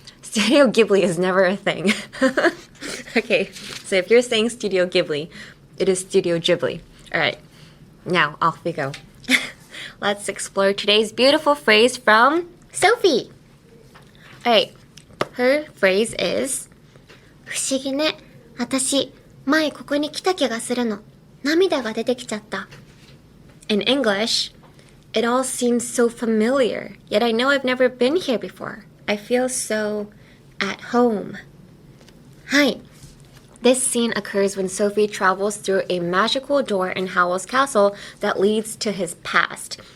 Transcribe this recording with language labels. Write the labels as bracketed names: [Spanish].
[English] Studio Ghibli is never a thing. Okay, so if you're saying Studio Ghibli, it is Studio Ghibli. All right, now off we go. Let's explore today's beautiful phrase from Sophie. All right. Her phrase is [Japanese] 不思議ね。私、前ここに来た気がするの。涙が出てきちゃった。 [English] In English, it all seems so familiar, yet I know I've never been here before. I feel so at home. はい。 This scene occurs when Sophie travels through a magical door in Howl's castle that leads to his past.